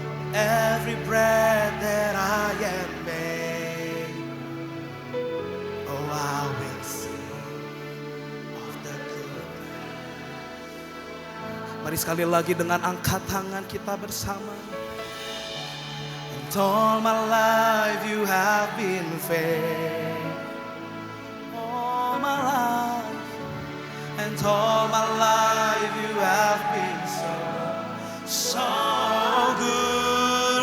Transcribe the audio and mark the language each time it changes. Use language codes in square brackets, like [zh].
[en] Every breath that I am made, oh, I will sing of the goodness. [id] Mari sekali lagi dengan angkat tangan kita bersama. [en] And all my life you have been faithful. All my life, and all my life you have been so good.